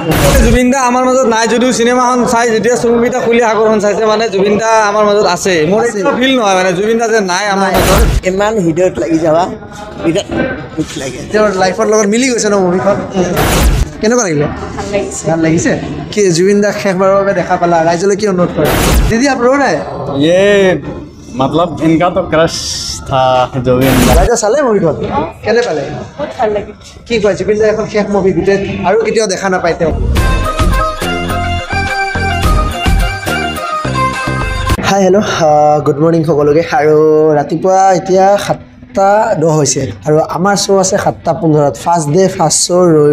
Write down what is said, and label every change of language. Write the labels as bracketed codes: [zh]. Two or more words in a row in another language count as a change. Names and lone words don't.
[as] জুবিন দা আমাৰ মাজত নাই যদিও চিনেমাখন চাই যেতিয়া চকুকেইটা খুলি সাগৰখন চাইছে মানে জুবিন দা আমাৰ মাজত আছে মোৰ ফিল নহয় মানে জুবিন দা যে নাই আমাৰ মাজত ইমান হৃদয়ত লাগি যাবা দুখ লাগে তেওঁৰ লাইফৰ লগত মিলি গৈছে ন মুভিখন কেনেকুৱা লাগিলে ভাল লাগিছে কি জুবিন দাক শেষবাৰৰ বাবে দেখা পালা ৰাইজলৈ কি অনুৰোধ কৰে দিদি [hi] आप रो रहे हैं ये मतलब इनका तो क्रश था जुबिन [as] ৰাইজে চালে মুভিখন কেনে পালে বহুত ভাল লাগে কি কয় জুবিন দাৰ এখন শেষ মুভি গোটেই আৰু কেতিয়াও দেখা নাপায় তেওঁ [en] hi hello good morning [as] সকলোকে আৰু ৰাতিপুৱা এতিয়া 7:10 হৈছে আৰু আমাৰ শ্ব' আছে 7:15 [en] first day first show' [as] ৰৈ